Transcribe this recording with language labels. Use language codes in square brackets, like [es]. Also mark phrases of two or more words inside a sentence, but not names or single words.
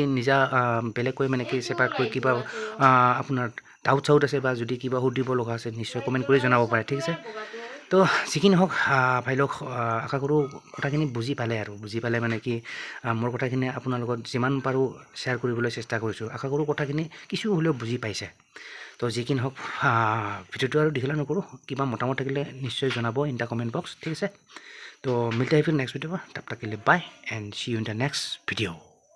[as] নিজা বেলেগকৈ মানে কি ছেপাৰেটকৈ কিবা আপোনাৰ ডাউট আছে বা যদি কিবা সুধিব লগা আছে নিশ্চয় কমেণ্ট কৰি জনাব পাৰে ঠিক আছে তো যি কি নহওক ভাই লওক আশা কৰোঁ কথাখিনি বুজি পালে মানে কি মোৰ কথাখিনি আপোনাৰ লগত যিমান পাৰোঁ শ্বেয়াৰ কৰিবলৈ চেষ্টা কৰিছোঁ আশা কৰোঁ কথাখিনি কিছু হ'লেও বুজি পাইছে তো যি কি নহওক ভিডিঅ'টো আৰু দীঘলীয়া নকৰোঁ কিবা মতামত থাকিলে নিশ্চয় জনাব [en] in the comment box [as] ঠিক আছে [hi] तो मिलते हैं फिर नेक्स्ट वीडियो में तब तक के लिए [en] bye and see you in the next video.